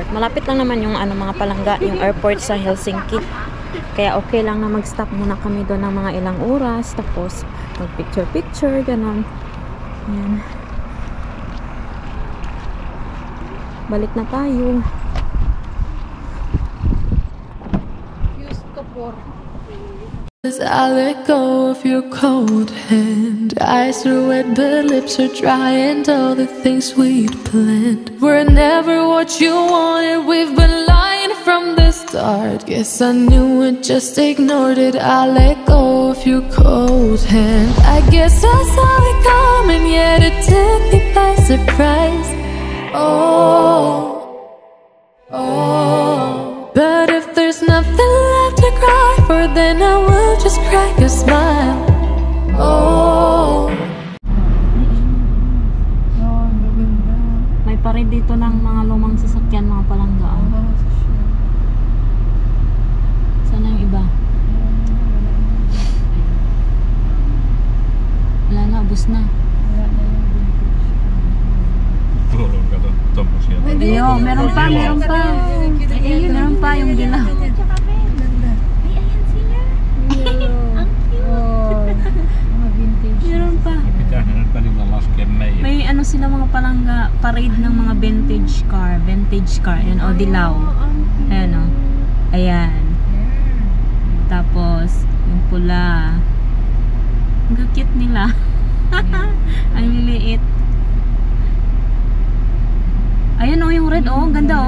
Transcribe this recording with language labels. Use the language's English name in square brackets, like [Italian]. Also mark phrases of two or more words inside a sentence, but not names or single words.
[Filipino] Malapit lang naman yung mga palangga, yung airport sa Helsinki. Kaya okay lang na mag-stop muna kami doon ng mga ilang oras. Tapos mag-picture, ganon. Ayan. Balik na tayo. Justo por. [English] As I let go of your cold hand, eyes are wet but lips are dry, and all the things we'd planned were never what you wanted. We've been lying from the start. Guess I knew it, just ignored it. I let go of your cold hand. I guess I saw it coming, yet it took me by surprise. Oh, but if there's nothing left to cry for, then I will just crack a smile. Oh, [Filipino] May pared dito ng mga lumang sasakyan, mga palangga. Sana yung iba? Wala na, ubos na. [Finnish] Kato, tommosia. [Filipino] Ayun, meron pa. Meron pa yung dilaw. Meron pa. [Finnish] Mitähän nyt välillä laskee meidän? [Filipino] May ano sila mga palangga, parade ng mga [English] vintage car. [Filipino] Ayan, o, dilaw. Ayan, o. Ayan. Tapos, yung pula. Ang cute nila. Ang liliit. Ayan oh, yung red oh. Ang ganda oh.